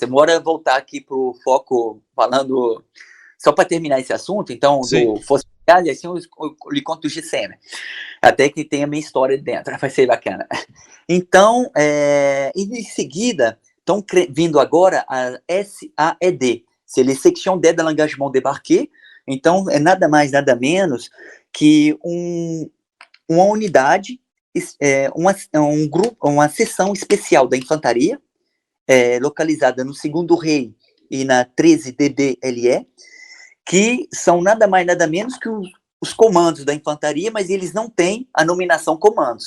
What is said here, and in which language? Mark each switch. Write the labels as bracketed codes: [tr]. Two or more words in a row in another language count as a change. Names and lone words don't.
[pt] Bora voltar aqui pro foco, falando... Só para terminar esse assunto, então, do Força Militar, assim, eu lhe conto do GCM. Até que tem a minha história dentro, vai ser bacana. Então, em seguida, estão vindo agora a SAED, [fr] c'est la Section d'Aide à l'Engagement Débarqué. [pt] Então, é nada mais, nada menos que uma unidade, um grupo, uma seção especial da infantaria, localizada no 2º REI e na 13 DBLE, que são nada mais, nada menos que os comandos da infantaria, mas eles não têm a nominação comandos.